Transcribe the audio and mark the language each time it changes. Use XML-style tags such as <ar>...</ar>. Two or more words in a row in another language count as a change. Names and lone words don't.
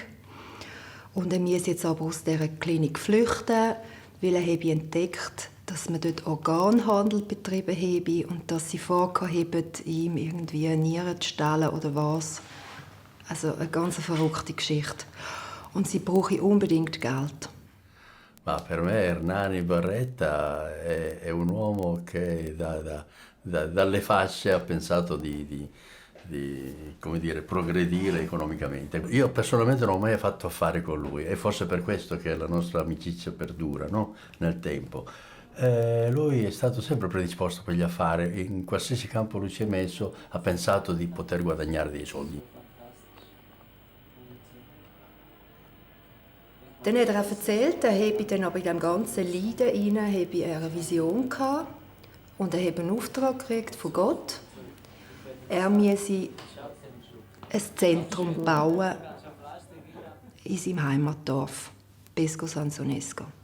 <de>Und er muss jetzt aber aus dieser Klinik flüchten, weil er habe entdeckt, dass man dort Organhandel betrieben habe und dass sie vorhaben, ihm irgendwie Nieren zu stehlen oder was. Also eine ganz verrückte Geschichte. Und sie brauchen unbedingt Geld.</de> <it>Ma per me Hernani Barretta è un uomo che dalle fasce ha pensato di come dire, progredire economicamente. Io personalmente non ho mai fatto affari con lui e forse per questo che la nostra amicizia perdura, no? Nel tempo. Lui è stato sempre predisposto per gli affari, in qualsiasi campo lui si è messo ha pensato di poter guadagnare dei soldi.</it> <de>Dann hat er auch erzählt, er habe dann aber in diesem ganzen Leiden eine Vision gehabt und er habe einen Auftrag gekriegt von Gott. Er müsse ein Zentrum bauen in seinem Heimatdorf, Pesco San Sonesco.</de>